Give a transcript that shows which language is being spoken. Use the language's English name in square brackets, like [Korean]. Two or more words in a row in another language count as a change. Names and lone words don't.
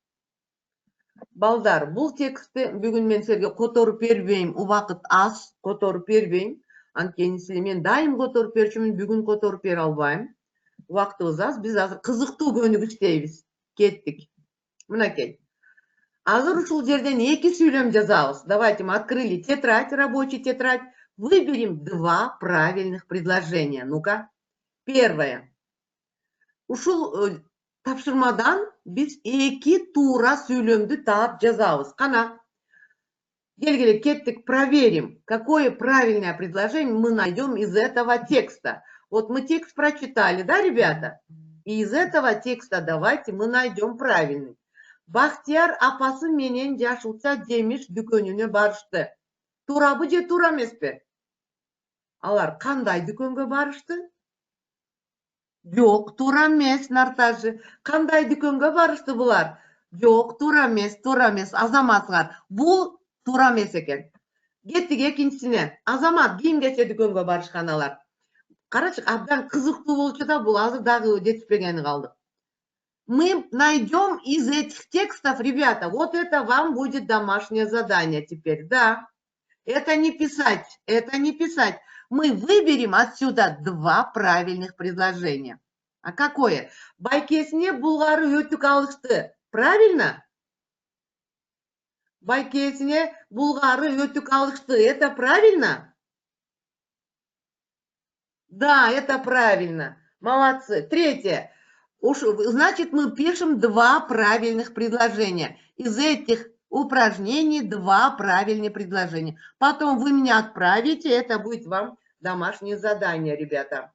[Kyrgyz] Балдар, бул текстти бүгүн мен силерге которуп бербейм, убакыт аз, которуп бербейм. Анткени мен дайым которуп берчүмүн, бүгүн которуп бере албайм. Убактыбыз аз, биз азыр кызыктуу көнүгү иштейбиз. Кеттик. Мынакей. Азыр ушул жерден 2 сүйлөм жазабыз. [Russian] Давайте мы открыли тетрадь, рабочий тетрадь. Выберем 2 правильных предложения. Ну-ка. Первое. [Kyrgyz] Ушул тапшырмадан биз 2 туура сүйлөмдү таап жазабыз. Кана. Келгиле, кеттик, [Russian] проверим, какое правильное предложение мы найдем из этого текста. Вот мы текст прочитали, да, ребята? И из этого текста давайте мы найдем правильный. [Kyrgyz] Бахтияр апасы менен жашылча жемиш дүкөнүнө барышты. Туурабы же туура эмеспи? Алар кандай дүкөнгө барышты? Жок, туура эмес, Нартажы. Кандай дүкөнгө барышты булар? Жок, туура эмес, Азаматыңар. Бул туура эмес экен. Кеттик экинчисине. Азамат, кийим-кече дүкөнгө барышкан алар. Карачы, абдан кызыктуу болчу да, бул азыр дагы жетишпегени калды. [Russian] Мы найдем из этих текстов, ребята, вот это вам будет домашнее задание теперь, да. Это не писать, это не писать. Мы выберем отсюда 2 правильных предложения. А какое? [Kyrgyz] Байкесине булгары өтүк алышты. [Russian] Правильно? [Kyrgyz] Байкесине булгары өтүк алышты. [Russian] Это правильно? Да, это правильно. Молодцы. Третье. Значит, мы пишем 2 правильных предложения. Из этих упражнений 2 правильных предложения. Потом вы меня отправите, это будет вам домашнее задание, ребята.